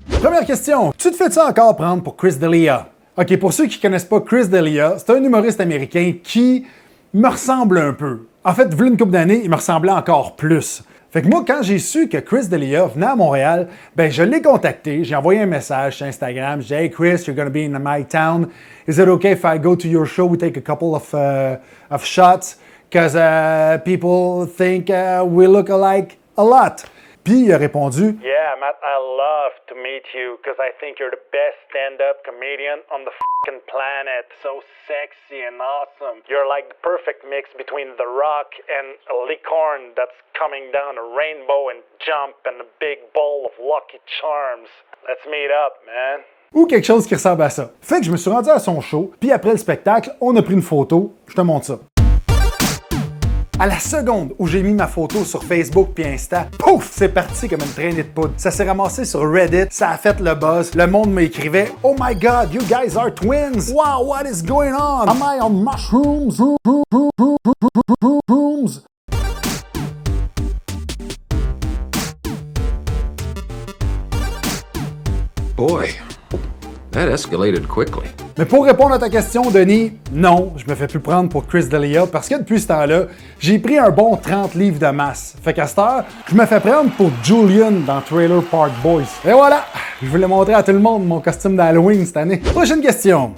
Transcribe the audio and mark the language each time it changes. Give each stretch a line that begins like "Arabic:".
French: Première question, tu te fais-tu encore prendre pour Chris D'Elia? OK, pour ceux qui ne connaissent pas Chris D'Elia, c'est un humoriste américain qui me ressemble un peu. En fait, vu une couple d'années, il me ressemblait encore plus. Fait que moi, quand j'ai su que Chris D'Elia venait à Montréal, ben je l'ai contacté, j'ai envoyé un message sur Instagram, j'ai dit «
English: Hey Chris, you're gonna be in my town. Is it okay if I go to your show? We take a couple of shots, because people think we look alike a lot. »
French: Puis il a répondu «
English: Yeah, Matt, I love to meet you because I think you're the best stand-up comedian on the fucking planet. So sexy and awesome. You're like the perfect mix between The Rock and a licorne that's coming down a rainbow and jump and a big bowl of Lucky Charms. Let's meet up, man. »
French: Ou quelque chose qui ressemble à ça. Fait que je me suis rendu à son show, puis après le spectacle, on a pris une photo. Je te montre ça. À la seconde où j'ai mis ma photo sur Facebook puis Insta, pouf, c'est parti comme une traînée de poudre. Ça s'est ramassé sur Reddit, ça a fait le buzz. Le monde m'écrivait «
English: Oh my God, you guys are twins! Wow, what is going on? Am I on mushrooms? Boy, that escalated quickly.
French: Mais pour répondre à ta question, Denis, non, je me fais plus prendre pour Chris D'Elia parce que depuis ce temps-là, j'ai pris un bon 30 livres de masse. Fait qu'à cette heure, je me fais prendre pour Julian dans Trailer Park Boys. Et voilà, je voulais montrer à tout le monde mon costume d'Halloween cette année. Prochaine question.